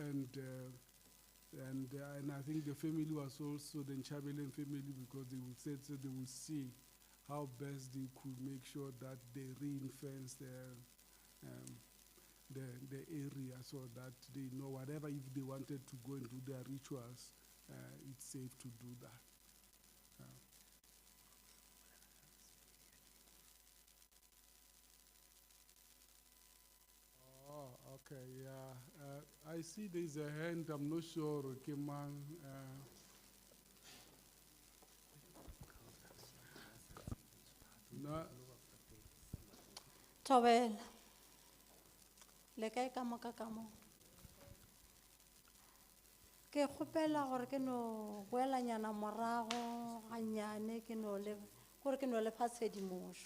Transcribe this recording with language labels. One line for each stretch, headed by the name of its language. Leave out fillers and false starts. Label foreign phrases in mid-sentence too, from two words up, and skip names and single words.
English: And I think the family was also the Nchabelen family, because they would say, so they would see how best they could make sure that they ring-fence the area, so that they know whatever, if they wanted to go and do their rituals, it's safe to do that. Oh, okay, yeah. I see there's a hand, I'm not sure, Keman. No.
Northern Sotho: Thobela. Le kae ka moka ka mo? Ke kgopela gore ke no boelanyana morago ganyane ke no le gore ke no le fa tshedimošo.